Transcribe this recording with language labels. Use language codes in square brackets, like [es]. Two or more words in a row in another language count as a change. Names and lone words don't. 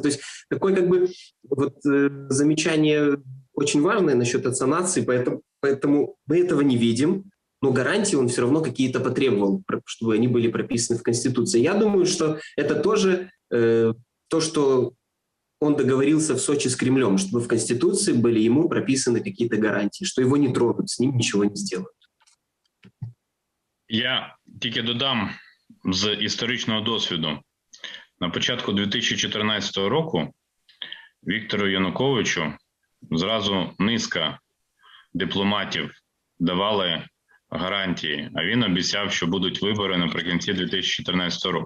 [ru] То есть такое как бы вот, замечание очень важное насчет отца нации, поэтому мы этого не видим, но гарантии он все равно какие-то потребовал, чтобы они были прописаны в Конституции. Я думаю, что это тоже то, что он договорился в Сочи с Кремлем, чтобы в Конституции были ему прописаны какие-то гарантии, что его не тронут, с ним ничего не сделают. [uk] Я тільки додам з історичного досвіду. На початку 2014 року Віктору Януковичу зразу низка дипломатів давали гарантії, а він обіцяв, що будуть вибори наприкінці 2014 року.